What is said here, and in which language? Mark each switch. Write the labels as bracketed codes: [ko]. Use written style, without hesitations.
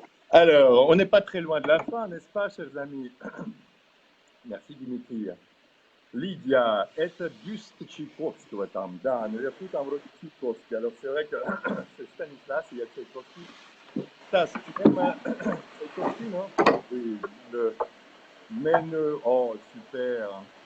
[fr] Alors, on n'est pas très loin de la fin, n'est-ce pas, chers amis? Merci, Dimitri. [ru] Lydia, это бюст Чайковского там, да, наверху там вроде Чайковский. [fr] Alors, c'est vrai que c'est Stanislas, il y a Tchaïkovski. Stas, tu aimes Tchaïkovski, non? Oui, le Mène, oh, super.